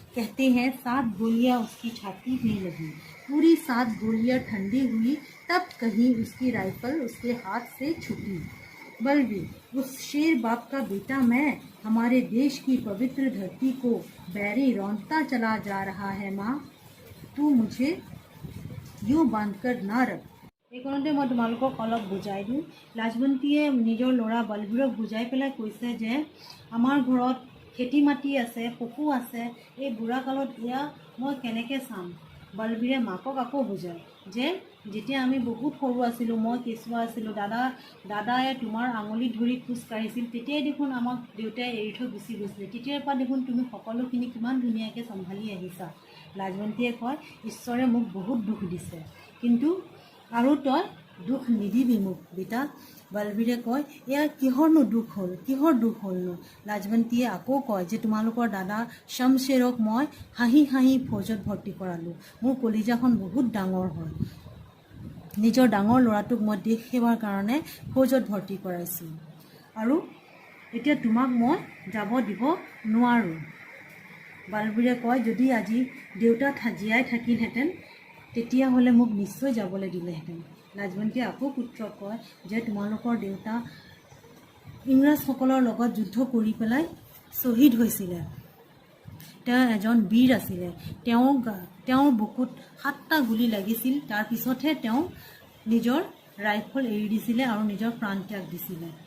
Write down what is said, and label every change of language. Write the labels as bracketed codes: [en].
[hi] कहते हैं 7 गोलियां उसकी छाती में लगी, पूरी 7 गोलियां ठंडी हुई, तब कहीं उसकी राइफल उसके हाथ से छूटी। बलवीर, उस शेर बाप का बेटा मैं, हमारे देश की पवित्र धरती को बैरी रौंदता चला जा रहा है माँ। तू मुझे यूँ बांधकर ना रख। [as] এইকণতে মই তোমালোকক অলপ বুজাই দিওঁ। লাজৱন্তীয়ে নিজৰ ল'ৰা বলবীৰক বুজাই পেলাই কৈছে যে আমাৰ ঘৰত খেতি মাটি আছে, পশু আছে, এই বুঢ়া কালত এয়া মই কেনেকৈ চাম। বলবীৰে মাকক আকৌ বুজায় যে যেতিয়া আমি বহুত সৰু আছিলোঁ, মই কেঁচুৱা আছিলোঁ, দাদাই তোমাৰ আঙুলিত ধৰি খোজ কাঢ়িছিল, তেতিয়াই দেখোন আমাক দেউতাই এৰি থৈ গুচি গৈছিলে। তেতিয়াৰ পৰা দেখোন তুমি সকলোখিনি কিমান ধুনীয়াকৈ চম্ভালি আহিছা। লাজৱন্তীয়ে কয়, ঈশ্বৰে মোক বহুত দুখ দিছে, কিন্তু আৰু তই দুখ নিদিবি মোক বেটা। বলবীৰে কয়, এয়া কিহৰনো দুখ হ'ল, কিহৰ দুখ হ'লনো? লাজৱন্তীয়ে আকৌ কয় যে তোমালোকৰ দাদা শমশেৰক মই হাঁহি হাঁহি ফৌজত ভৰ্তি কৰালোঁ। মোৰ কলিজাখন বহুত ডাঙৰ হয়, নিজৰ ডাঙৰ ল'ৰাটোক মই দেশ সেৱাৰ কাৰণে ফৌজত ভৰ্তি কৰাইছোঁ, আৰু এতিয়া তোমাক মই যাব দিব নোৱাৰোঁ। বলবীৰে কয়, যদি আজি দেউতা জীয়াই থাকিলহেঁতেন তেতিয়াহ'লে মোক নিশ্চয় যাবলৈ দিলেহেঁতেন। লাজৱন্তীয়ে আকৌ পুত্ৰক কয় যে তোমালোকৰ দেউতা ইংৰাজসকলৰ লগত যুদ্ধ কৰি পেলাই শ্বহীদ হৈছিলে, তেওঁ এজন বীৰ আছিলে। তেওঁৰ বুকুত 7টা গুলি লাগিছিল, তাৰপিছতহে তেওঁ নিজৰ ৰাইফল এৰি দিছিলে আৰু নিজৰ প্ৰাণ ত্যাগ দিছিলে।